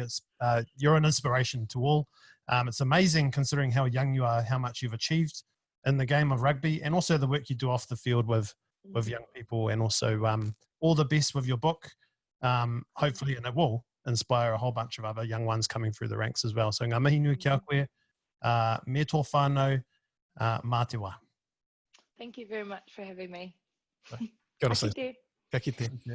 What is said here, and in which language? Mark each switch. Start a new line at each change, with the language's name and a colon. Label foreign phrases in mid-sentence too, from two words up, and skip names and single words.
English: You're an inspiration to all. It's amazing considering how young you are, how much you've achieved in the game of rugby, and also the work you do off the field with young people, and also all the best with your book. Hopefully, and it will inspire a whole bunch of other young ones coming through the ranks as well.
Māori: So ngā mihi nui kia koe, me tō whānau, mā te wā.
English: Thank you very much for having me.
Māori: Kia ora, Ka kite. Ka kite.